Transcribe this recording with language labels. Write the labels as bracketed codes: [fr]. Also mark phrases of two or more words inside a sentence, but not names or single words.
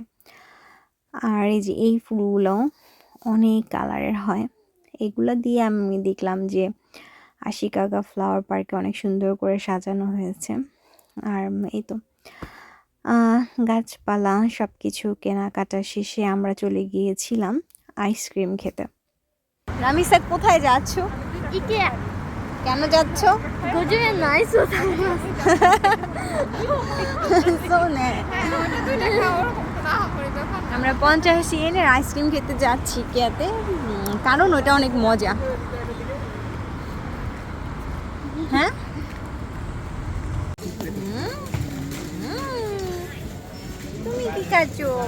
[bn] আর এই যে এই ফুলগুলো অনেক কালারের হয়, এগুলো দিয়ে আমি দেখলাম যে আশিকাগা ফ্লাওয়ার পার্কে অনেক সুন্দর করে সাজানো হয়েছে। আর এই তো গাছপালা সব কিছু কেনাকাটা শেষে আমরা চলে গিয়েছিলাম আইসক্রিম খেতে। রামিসা কোথায় যাচ্ছ? ইকেয়া কেন যাচ্ছ? [ja] 50 円のアイスを食べます。 [bn] আমরা 50 ইয়েনের আইসক্রিম খেতে যাচ্ছি কেয়াতে, কারণ ওটা অনেক মজা। হ্যাঁ, তুমি কি খাচ্ছ?